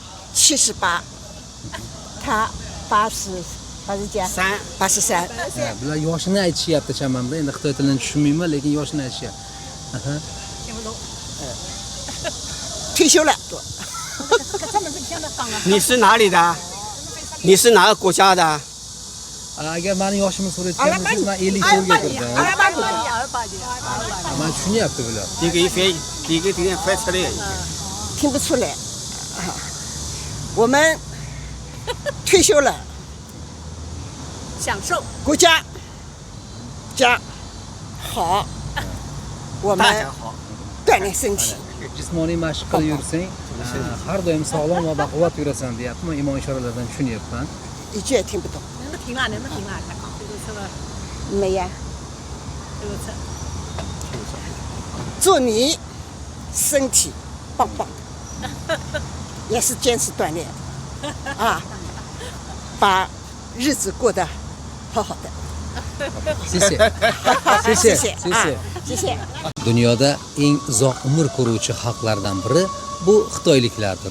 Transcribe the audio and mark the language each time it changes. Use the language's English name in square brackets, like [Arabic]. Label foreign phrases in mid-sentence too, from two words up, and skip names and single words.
[Chinese] 78，他83。 [Uzbek] bular yoshini aytishyapti chamamda. Endi Xitoy tilini tushunmayman, lekin yoshini aytishyapti. [Chinese] 退休了。你是哪里的？你是哪个国家的？ [Uzbek] Agar meni yoshimni so'rayotgan bo'lsangiz, men 54 ga kirdim. Men tushunyapti bular. [Chinese] 你给翻车的。听不出来。我们退休了，享受国家好，我们锻炼身体。 [Uzbek] Jismoniy mashq qilib yursang, har doim sog'lom va baquvvat yurasan deyapti. Men imon ishoralardan tushunyapman. [Chinese] 一句也听不懂。能不能停啊？能不能停啊？这个车，没呀。这个车。祝你身体棒棒的，也是坚持锻炼啊，把日子过得好好的。谢谢。 [Uzbek] Dunyoda eng uzoq umr ko'ruvchi xalqlardan biri bu xitoyliklardir.